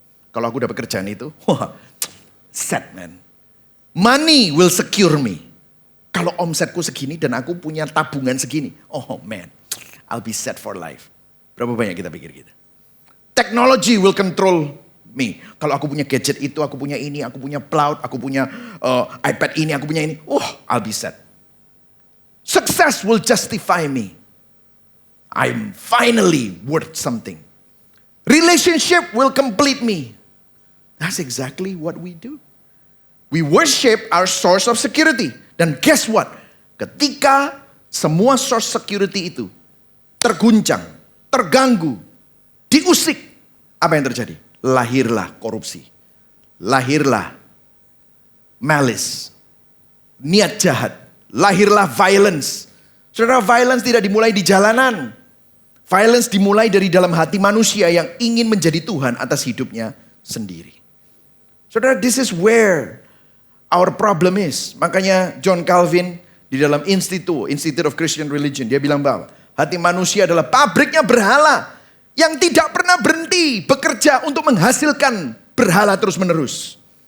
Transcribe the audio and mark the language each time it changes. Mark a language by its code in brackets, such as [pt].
[id] Kalau aku dapat kerjaan itu, [en] set man. Money will secure me. [id] Kalau omsetku segini dan aku punya tabungan segini. [en] Oh man, I'll be set for life. [id] Berapa banyak kita pikir gitu. [en] Technology will control me. [id] Kalau aku punya gadget itu, aku punya ini, aku punya cloud, aku punya iPad ini, aku punya ini. [en] I'll be set. Success will justify me. I'm finally worth something. Relationship will complete me. That's exactly what we do. We worship our source of security. [id] Dan [en] guess what? [id] Ketika semua source security itu terguncang, terganggu, diusik, apa yang terjadi? lahirlah korupsi. Lahirlah malice, niat jahat. Lahirlah violence. Saudara, violence tidak dimulai di jalanan. Violence dimulai dari dalam hati manusia yang ingin menjadi Tuhan atas hidupnya sendiri. Saudara, [en] this is where our problem is. [id] Makanya John Calvin di dalam Institute of Christian Religion, dia bilang bahwa hati manusia adalah pabriknya berhala yang tidak pernah berhenti bekerja untuk menghasilkan berhala terus menerus.